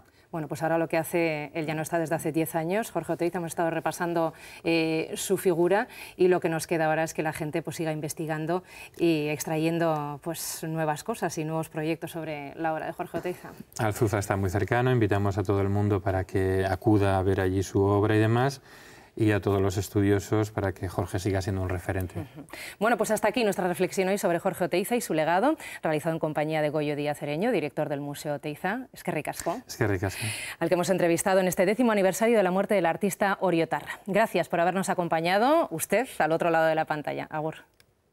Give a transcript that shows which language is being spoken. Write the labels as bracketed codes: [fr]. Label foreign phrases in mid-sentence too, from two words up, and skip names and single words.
[es] Bueno, pues ahora lo que hace, él ya no está desde hace 10 años, Jorge Oteiza, hemos estado repasando su figura y lo que nos queda ahora es que la gente pues siga investigando y extrayendo pues nuevas cosas y nuevos proyectos sobre la obra de Jorge Oteiza. Alzuza está muy cercano, invitamos a todo el mundo para que acuda a ver allí su obra y demás, y a todos los estudiosos para que Jorge siga siendo un referente. Bueno, pues hasta aquí nuestra reflexión hoy sobre Jorge Oteiza y su legado, realizado en compañía de Goyo Díaz Ereño, director del Museo Oteiza. [eu] Eskerrik asko. Eskerrik asko. [es] Al que hemos entrevistado en este 10º aniversario de la muerte del artista Oriotarra. Gracias por habernos acompañado, usted, al otro lado de la pantalla. [eu] Agur.